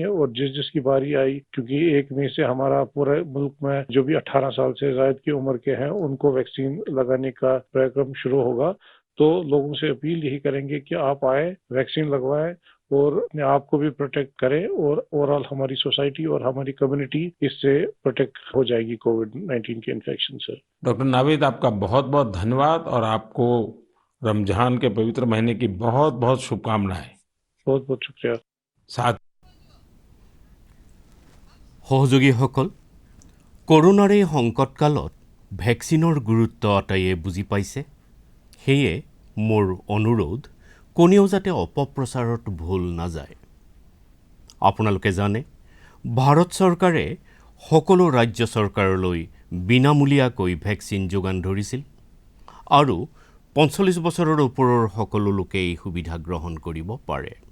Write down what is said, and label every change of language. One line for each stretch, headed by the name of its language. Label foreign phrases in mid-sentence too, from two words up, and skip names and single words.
Hindi: और जिसकी बारी आई, क्योंकि 1 मई से हमारा पूरे मुल्क में जो भी 18 साल से ज्यादा की उम्र के हैं उनको वैक्सीन लगाने का कार्यक्रम शुरू होगा, तो लोगों से अपील यही करेंगे कि आप आए, वैक्सीन लगवाएं और अपने आप को भी प्रोटेक्ट करें, और ओवरऑल हमारी सोसाइटी और हमारी कम्युनिटी इससे प्रोटेक्ट हो जाएगी कोविड-19 के इन्फेक्शन से। डॉक्टर नावीद, आपका बहुत बहुत धन्यवाद और आपको रमजान के पवित्र महीने की बहुत बहुत शुभकामनाएं। बहुत बहुत शुक्रिया। साथ
Assamese: সহযোগীসকল, কৰোনাৰ এই সংকটকালত ভেকচিনৰ গুৰুত্ব আটাইয়ে বুজি পাইছে। সেয়ে মোৰ অনুৰোধ, কোনেও যাতে অপপ্ৰচাৰত ভুল নাযায়। আপোনালোকে জানে, ভাৰত চৰকাৰে সকলো ৰাজ্য চৰকাৰলৈ বিনামূলীয়াকৈ ভেকচিন যোগান ধৰিছিল আৰু 45 বছৰৰ ওপৰৰ সকলো লোকে এই সুবিধা গ্ৰহণ কৰিব পাৰে।